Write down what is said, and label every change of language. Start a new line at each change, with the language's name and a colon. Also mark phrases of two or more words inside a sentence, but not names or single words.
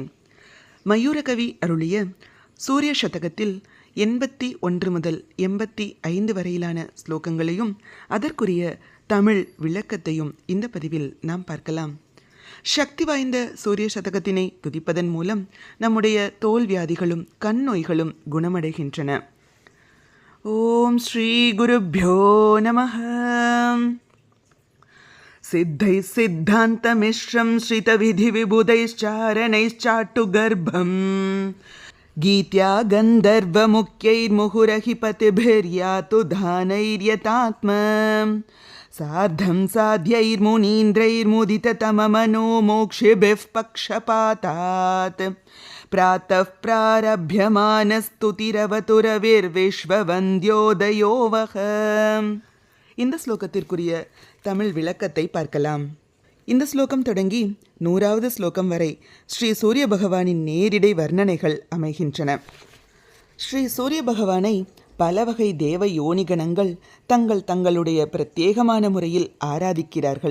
Tamil: மயூரகவி அருளிய சூரிய சதகத்தில் 81 முதல் 85 வரையிலான ஸ்லோகங்களையும் அதற்குரிய தமிழ் விளக்கத்தையும் இந்த பதிவில் நாம் பார்க்கலாம். சக்தி வாய்ந்த சூரிய சதகத்தினை துதிப்பதன் மூலம் நம்முடைய தோல் வியாதிகளும் கண் நோய்களும் குணமடைகின்றன.
Sanskrit: ओं श्री गुरुभ्यो नमः. सिद्धैः सिद्धान्तमिश्रं श्रितविधिविबुधैश्चारणैश्चाट्टु गर्भं गीत्या गन्धर्वमुख्यैर्मुहुरहिपतिभिर्यातु धानैर्यतात्मा सार्धं साध्यैर्मुनीन्द्रैर्मुदिततममनो मोक्षिभिः पक्षपातात् प्रातः प्रारभ्यमानस्तुतिरवतुरविर्विश्ववन्द्योदयो वः.
Tamil: இந்த ஸ்லோகத்திற்குரிய தமிழ் விளக்கத்தை பார்க்கலாம். இந்த ஸ்லோகம் தொடங்கி 100வது ஸ்லோகம் வரை ஸ்ரீ சூரிய பகவானின் நேரிடை வர்ணனைகள் அமைகின்றன. ஸ்ரீ சூரிய பகவானை பல வகை தேவ யோனிகணங்கள் தங்களுடைய பிரத்யேகமான முறையில் ஆராதிக்கிறார்கள்.